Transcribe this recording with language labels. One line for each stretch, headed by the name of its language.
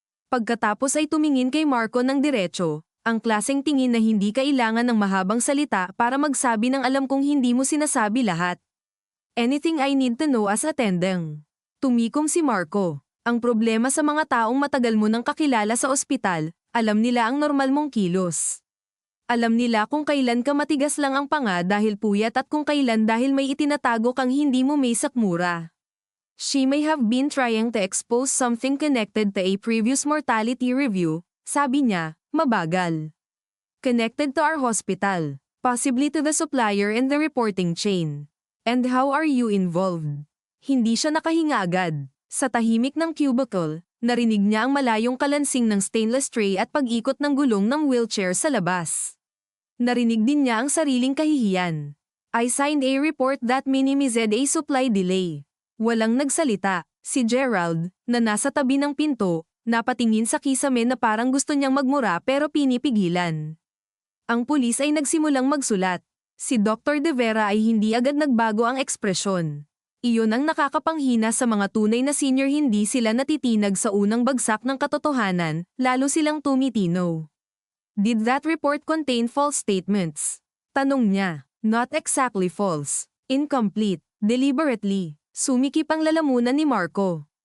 Filipino: Pagkatapos ay tumingin kay Marco ng diretso, ang klaseng tingin na hindi kailangan ng mahabang salita para magsabi ng alam kong hindi mo sinasabi lahat.
English: Anything I need to know as attending.
Filipino: Tumikom si Marco. Ang problema sa mga taong matagal mo nang kakilala sa ospital, alam nila ang normal mong kilos. Alam nila kung kailan ka matigas lang ang panga dahil puyat at kung kailan dahil may itinatago kang hindi mo may sakmura.
English: She may have been trying to expose something connected to a previous mortality review,
Filipino: sabi niya, mabagal.
English: Connected to our hospital, possibly to the supplier and the reporting chain. And how are you involved?
Filipino: Hindi siya nakahinga agad. Sa tahimik ng cubicle, narinig niya ang malayong kalansing ng stainless tray at pag-ikot ng gulong ng wheelchair sa labas. Narinig din niya ang sariling kahihiyan.
English: I signed a report that minimized a supply delay.
Filipino: Walang nagsalita. Si Gerald, na nasa tabi ng pinto, napatingin sa kisame na parang gusto niyang magmura pero pinipigilan. Ang pulis ay nagsimulang magsulat. Si Dr. De Vera ay hindi agad nagbago ang ekspresyon. Iyon ang nakakapanghina sa mga tunay na senior, hindi sila natitinag sa unang bagsak ng katotohanan, lalo silang tumitino.
English: Did that report contain false statements?
Filipino: Tanong niya.
English: Not exactly false. Incomplete. Deliberately.
Filipino: Sumikip ang lalamunan ni Marco.